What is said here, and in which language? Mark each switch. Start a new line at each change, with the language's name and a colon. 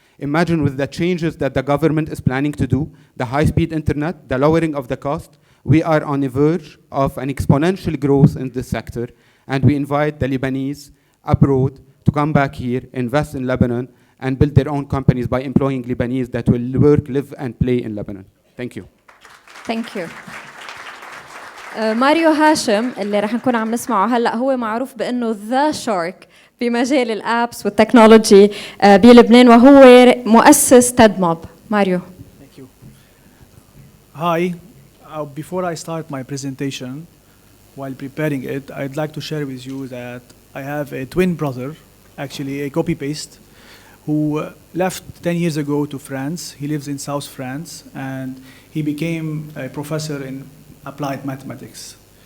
English: Imagine with the changes that the government is planning to do, the high-speed internet, the lowering of the cost, we are on the verge of an exponential growth in this sector, and we invite the Lebanese abroad to come back here, invest in Lebanon, and build their own companies by employing Lebanese that will work, live, and play in Lebanon. Thank you. Thank you.
Arabic: ماريو هاشم اللي رح نكون عم نسمعه هلا هو معروف بانه ذا شارك بمجال الابس والتكنولوجي بلبنان وهو مؤسس تدموب. ماريو.
English: Thank you. Hi. Before I start my presentation, while preparing it, I'd like to share with you that I have a twin brother, actually a copy-paste, who left 10 years ago to France. He lives in South France, and he became a professor in applied mathematics.